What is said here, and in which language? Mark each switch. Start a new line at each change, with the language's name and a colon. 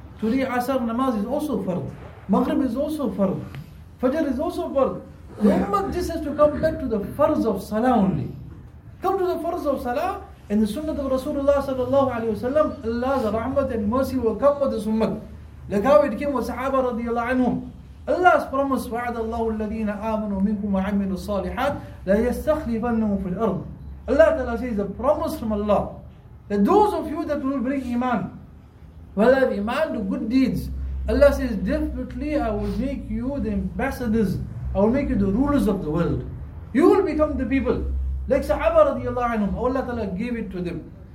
English: Today Asar Namaz is also fard. Maghrib is also fard. Fajr is also fard. The ummah just has to come back to the fards of Salah only. Come to the fards of Salah, and the sunnah of Rasulullah sallallahu alayhi wa sallam, Allah's rahmat and mercy will come with this ummah. Like how it came with Sahaba radiallahu anhum. Allah's promise,
Arabic: وَعَدَ اللَّهُ الَّذِينَ آمَنُوا مِنْكُمْ وَعَمِنُوا الصَّالِحَاتِ لَيَسْتَخْلِفَنَّهُمْ فِي الْأَرْضِ.
English: Allah Ta'ala says a promise from Allah that those of you that will bring iman, will have iman, do good deeds, Allah says definitely I will make you the ambassadors, I will make you the rulers of the world. You will become the people like Sahaba radiallahu anhum. Allah Ta'ala gave it to them.